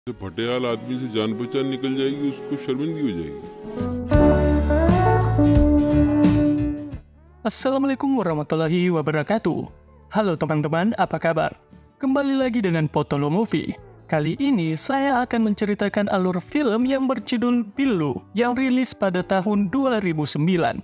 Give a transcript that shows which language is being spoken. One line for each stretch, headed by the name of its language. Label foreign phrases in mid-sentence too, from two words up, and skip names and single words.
Hindi: से फटेहाल आदमी से जान पहचान निकल जाएगी, उसको शर्मिंदगी हो जाएगी।
Arabic: السلام عليكم ورحمة الله وبركاته.
Indonesian: Halo teman-teman, apa kabar? Kembali lagi dengan Potolo Movie. Kali ini saya akan menceritakan alur film yang berjudul Bilu yang rilis pada tahun 2009.